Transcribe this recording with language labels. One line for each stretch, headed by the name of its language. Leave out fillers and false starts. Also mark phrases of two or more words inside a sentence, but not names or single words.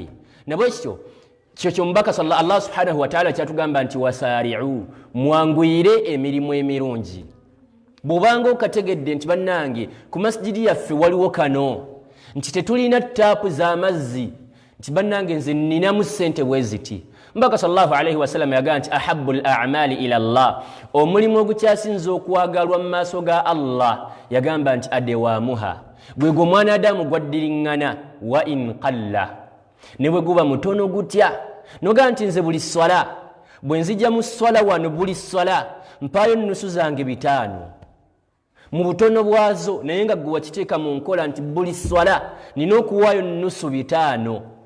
Ganda: Nabwe kityo kyomubaka
Arabic: الله سبحانه وتعالى
Ganda: kyatugamba nti wasaari'u, mwanguyire emirimu emirungi. Bw'obanga okategedde nti bannange ku masjidi yaffe waliwo kano, nti tetulina ttaapu z'amazzi, nti bannange nze nninamu ssente bwe ziti, mbaka
Arabic: صلى الله عليه وسلم
Ganda: yagamba nti
Arabic: أحب الأعمال إلى الله,
Ganda: omulimu ogukyasinza okwagalwa mu maaso ga Allah yagamba nti adewaamuha, gwe gwe omwana Adamu gwaddiriŋŋana
Arabic: وإن قل,
Ganda: ne bwe guba mutono gutya. Noga nti nze buli swala bwe nzija mu swala wano, buli swala mpaayo nnusu zange 5 mu butono bwazo, naye nga gwe wakiteeka mu nkola nti buli swala nina okuwaayo nnusu 5.